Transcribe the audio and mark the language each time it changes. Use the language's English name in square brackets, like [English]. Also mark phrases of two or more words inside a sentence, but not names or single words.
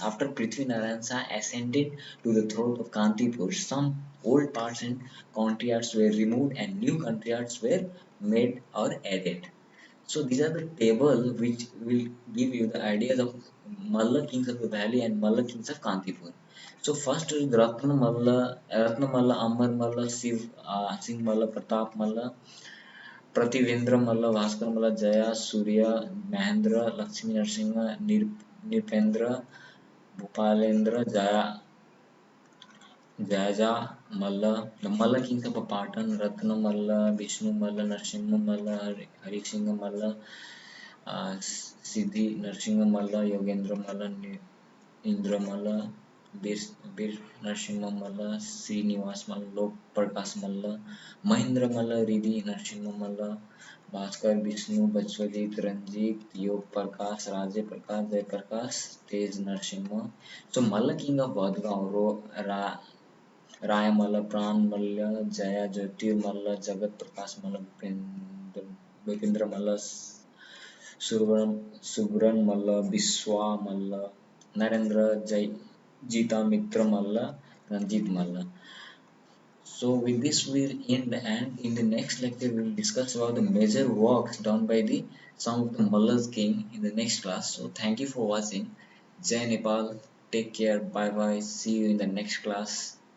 [English] After Prithvi Narayan Shah ascended to the throne of Kantipur, some old parts and courtyards were removed and new courtyards were made or added. So these are the table which will give you the ideas of Malla kings of the valley and Malla kings of Kantipur. So first is Ratna Malla, Amar Malla, Singh Malla, Pratap Malla, Prativendra Malla, Bhaskar Malla, Jaya, Surya, Mahendra, Lakshmi Narsinga, Nipendra, Bhupalendra, Jaja Malla, the Malla kings of Patan, Ratna Malla, Vishnu Malla, Narsimha Malla, Harisingha Malla, Siddhi Narsimha Malla, Yogendra Malla, Indra Malla, Bir Narsimha Malla, Srinivas Malla, Lok Prakash Malla, Mahindra Malla, Riddhi Narsimha Malla, Bhaskar Vishnu, Bachwajit, Ranjit, Yog Prakash, Raja Prakash, Jai Prakash, Tej Narsimha. So Malla king of Vadgaon, Raya Pran Malla, Jaya Jyotir Malla, Jagat Prakash Malla, Bipindra Malla, Subran Malla, Biswa Malla, Narendra Jai, Jita Mitra Malla, Ranjit Malla. So with this we'll end, and in the next lecture we'll discuss about the major works done by the some of the Mallas king in the next class. So thank you for watching. [Nepali] Jai Nepal. [English] Take care. Bye bye. See you in the next class.